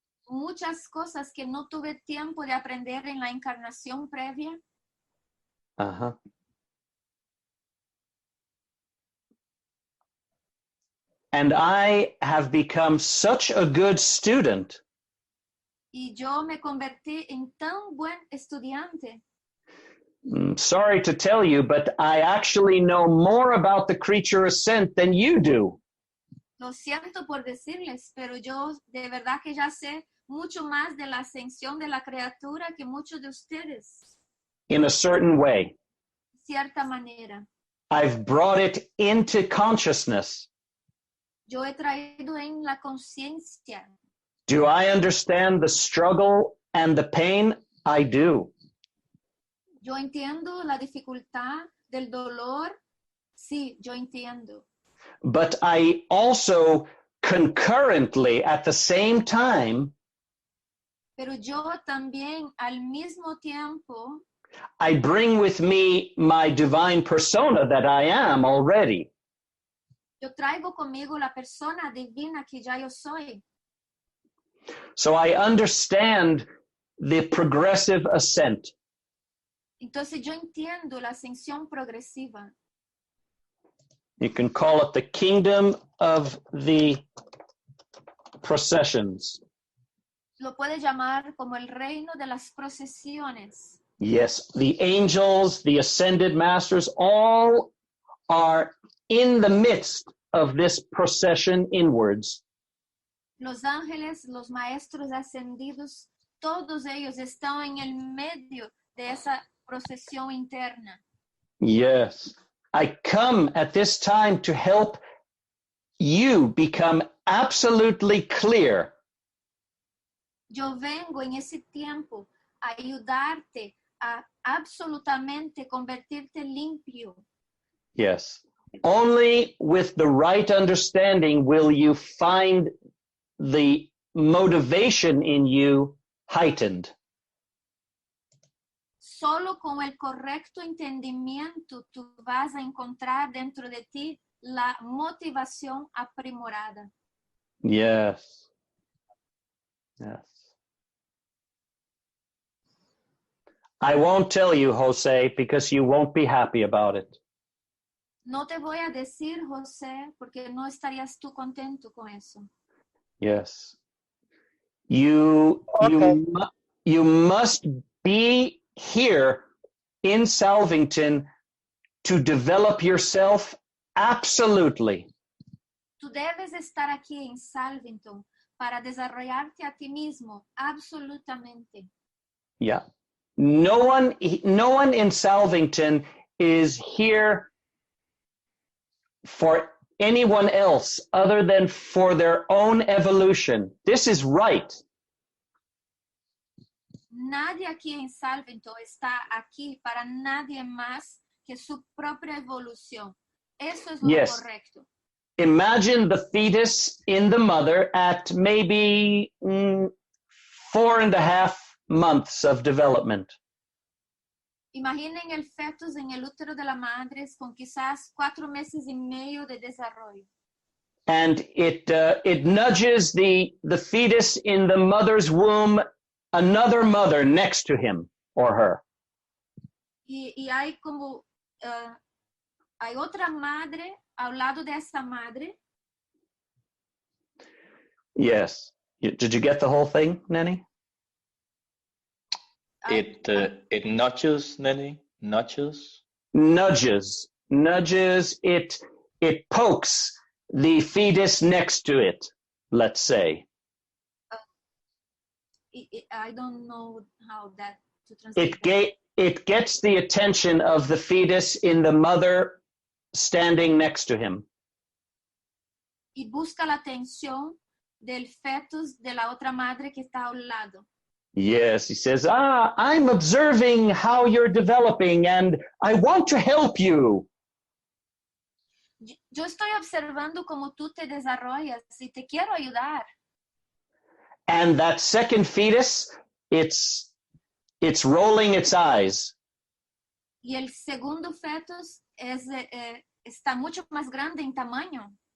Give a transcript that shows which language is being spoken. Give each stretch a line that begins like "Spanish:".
Spanish: Muchas cosas que no tuve tiempo de aprender en la encarnación previa. Uh-huh.
English: And I have become such a good student.
Spanish: Y yo me convertí en tan buen estudiante.
English: Sorry to tell you, but I actually know more about the creature ascent than you do.
Spanish: Lo siento por decirles, pero yo de verdad que ya sé mucho más de la ascensión de la criatura que muchos de ustedes.
English: In a certain way.
Spanish: De cierta manera.
English: I've brought it into consciousness.
Spanish: Yo he traído en la conciencia.
English: Do I understand the struggle and the pain? I do.
Spanish: Yo entiendo la dificultad del dolor. Sí, yo entiendo.
English: But I also concurrently, at the same time,
Spanish: Pero yo también al mismo tiempo,
English: I bring with me my divine persona that I am already.
Spanish: yo traigo conmigo la persona divina que ya yo soy.
English: So I understand the progressive ascent.
Spanish: Entonces yo entiendo la ascensión progresiva.
English: You can call it the kingdom of the processions.
Spanish: Lo puede llamar como el reino de las procesiones.
English: Yes, the angels, the ascended masters, all are in the midst of this procession inwards.
Spanish: Los ángeles, los maestros ascendidos, todos ellos están en el medio de esa procesión interna.
English: Yes, I come at this time to help you become absolutely clear.
Spanish: Yo vengo en ese tiempo a ayudarte a absolutamente convertirte limpio.
English: Yes, only with the right understanding will you find the motivation in you heightened.
Spanish: Solo con el correcto entendimiento tú vas a encontrar dentro de ti la motivación aprimorada.
English: Yes. Yes. I won't tell you, Jose, because you won't be happy about it.
Spanish: No te voy a decir, José, porque no estarías tú contento con eso.
English: Yes. You must be here in Salvington to develop yourself absolutely.
Spanish: Tú Tú debes estar aquí en Salvington para desarrollarte a ti mismo, absolutamente.
English: Yeah. No one in Salvington is here for anyone else other than for their own evolution. This is right.
Spanish: Nadie aquí en Salvington está aquí para nadie más que su propia evolución. Eso es lo
English: Yes.
Spanish: correcto.
English: Imagine the fetus in the mother at maybe 4.5 months of development.
Spanish: Imaginen el fetus en el útero de la madre con quizás 4 meses y medio de desarrollo.
English: And it nudges the fetus in the mother's womb, another mother next to him or her.
Spanish: Y hay como, hay otra madre al lado de esa madre.
English: Yes. Did you get the whole thing, Nenny? It nudges, Nenny, nudges. Nudges. It pokes the fetus next to it, let's say. I don't know how that to translate. It gets the attention of the fetus in the mother standing next to him.
Spanish: Y busca la atención del fetus de la otra madre que está al lado.
English: Yes, he says, I'm observing how you're developing and I want to help you.
Spanish: Yo estoy observando cómo tú te desarrollas y te quiero ayudar.
English: And that second fetus, it's rolling its eyes.
Spanish: Y el segundo fetus está mucho más grande en tamaño.